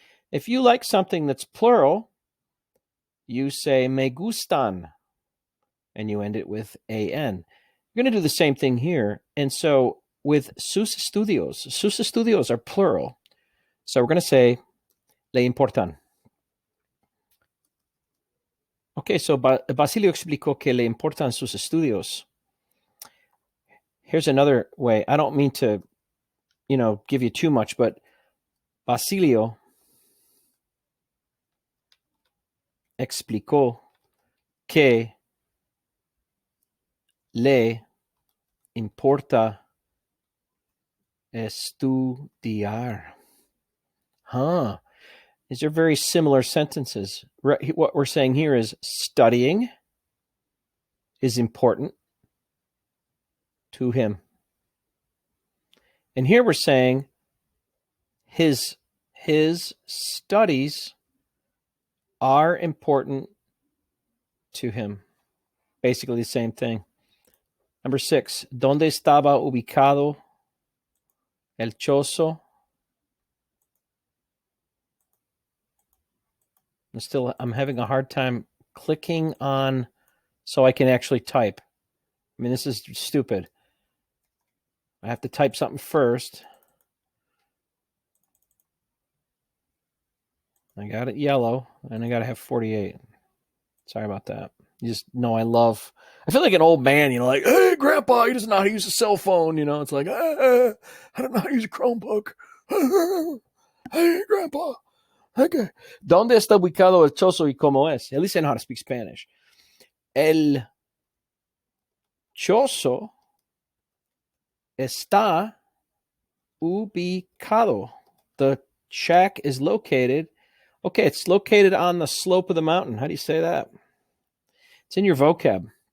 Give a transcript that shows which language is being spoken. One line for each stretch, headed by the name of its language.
English: If you like something that's plural, you say
Spanish: me gustan,
English: and you end it with an. You're going to do the same thing here. And so with
Spanish: sus estudios
English: are plural. So we're going to say
Spanish: le importan.
English: Okay, so
Spanish: Basilio explicó que le importan sus estudios.
English: Here's another way. I don't mean to, give you too much, but
Spanish: Basilio explicó que le importa estudiar.
English: These are very similar sentences. What we're saying here is studying is important to him. And here we're saying his studies are important to him. Basically the same thing. Number 6,
Spanish: ¿dónde estaba ubicado el chozo?
English: I'm having a hard time clicking on so I can actually type. I mean, this is stupid. I have to type something first. I got it yellow, and I got to have 48. Sorry about that. You just know I feel like an old man, like, hey, Grandpa, he doesn't know how to use a cell phone. It's like, I don't know how to use a Chromebook. Hey, Grandpa. Okay.
Spanish: ¿Dónde está ubicado el chozo y cómo es?
English: At least I know how to speak Spanish.
Spanish: El chozo está ubicado.
English: The shack is located. Okay, it's located on the slope of the mountain. How do you say that? It's in your vocab.